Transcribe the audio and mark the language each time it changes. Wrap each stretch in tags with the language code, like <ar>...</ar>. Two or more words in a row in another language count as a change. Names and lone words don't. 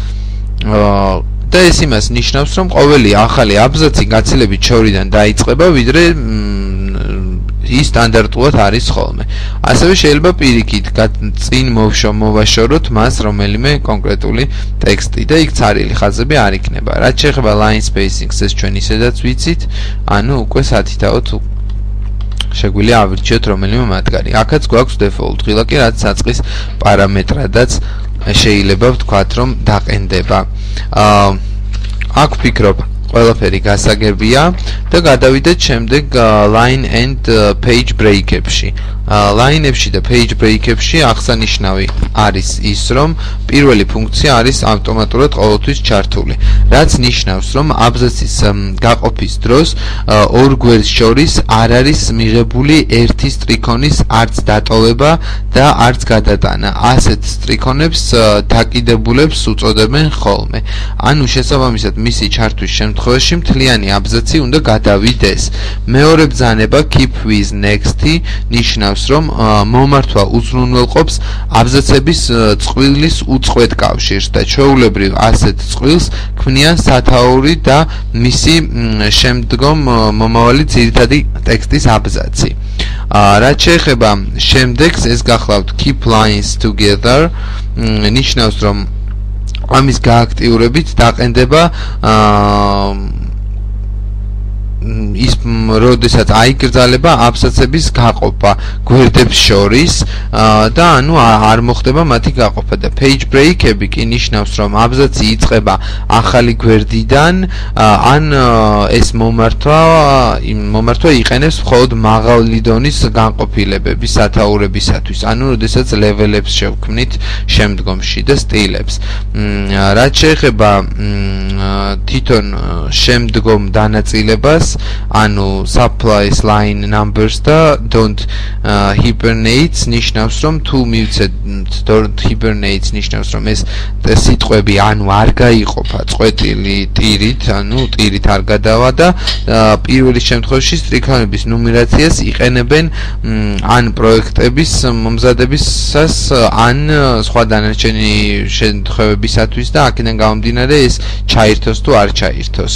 <ka>და ეს იმას ნიშნავს, რომ ყოველი ახალი აბზაცი გაცილებით შორიდან დაიწყება, ვიდრე ის სტანდარტულად არის ხოლმე. ასევე შეიძლება პირიქით წინ მოვაშოროთ მას რომელიმე კონკრეტული ტექსტი და იქ ცარილი ხაზები არ იქნება. რაც შეეხება</ka> <en>line spacing-</en> <ka>ს, ეს ჩვენ ისედაც ვიცით, ანუ უკვე სათითაოდ შეგვიძლია ავირჩიოთ რომელიმე მათგანი. აქაც გვაქვს default ღილაკი, რაც საწყის პარამეტრადაც შეიძლება ვთქვათ, რომ დაყენდება. აქ ვფიქრობ ყველაფერი გასაგებია და გადავიდეთ შემდეგ</ka> <en>line and page break-</en> <ka>ებში. line-ებში და</ka> <en>page break-</en> <ka>ებში აღსანიშნავი არის ის, რომ პირველი ფუნქცია არის ავტომატურად ყოველთვის ჩართული, რაც ნიშნავს, რომ აბზაცის გაყოფის დროს ორ გვერდს შორის არ არის მიღებული ერთი სტრიქონის არც დატოვება და არც გადატანა. ასეთ სტრიქონებს დაკიდებულებს უწოდებენ ხოლმე. ანუ შესაბამისად მისი ჩართვის შემთხვევაში მთლიანი აბზაცი უნდა გადავიდეს. მეორე ბრძანება</ka> <en>keep with next-</en> <ka>ი ნიშნავს, რომ მომართვა უზრუნველყოფს აბზაცების წყვილის უწყვეტ კავშირს და ჩვეულებრივ ასეთ წყვილს ქმნიან სათაური და მისი შემდგომ მომავალი ძირითადი ტექსტის აბზაცი. რაც შეეხება შემდეგს, ეს გახლავთ</ka> <en>keep lines together,</en> <ka>ნიშნავს, რომ ამის გააქტიურებით დაყენდება ის როდესაც აიგრძალება აბზაცების გაყოფა გვერდებს შორის და ანუ არ მოხდება მათი გაყოფა და</ka> <en>page break-</en> <ka>ები კი ნიშნავს, რომ აბზაცი იწყება ახალი გვერდიდან, ან ეს მომართვა იყენებს მხოლოდ მაღალი დონის განყოფილებების სათაურებისათვის, ანუ როდესაც level-ებს შევქმნით შემდგომში და სტილებს. რაც შეეხება თვითონ შემდგომ დანაწილებას, ანუ</ka> <en>supplies line numbers</en> <ka>და</ka> <en>don't hibernates</en> <ka>ნიშნავს, რომ თუ მივცეთ</ka> <en>don't hibernates</en> <ka>ნიშნავს, რომ ეს სიტყვები ანუ არ გაიყოფა წყვეტილი ტირით, ანუ ტირით არ გადავა და პირველი შემთხვევაში სტრიქონების ნუმერაციას იყენებენ ან პროექტების მომზადებისას, ან სხვა დანარჩენი შემთხვევებისათვის და აქედან გამომდინარე ეს ჩაირთოს თუ არ ჩაირთოს.</ka>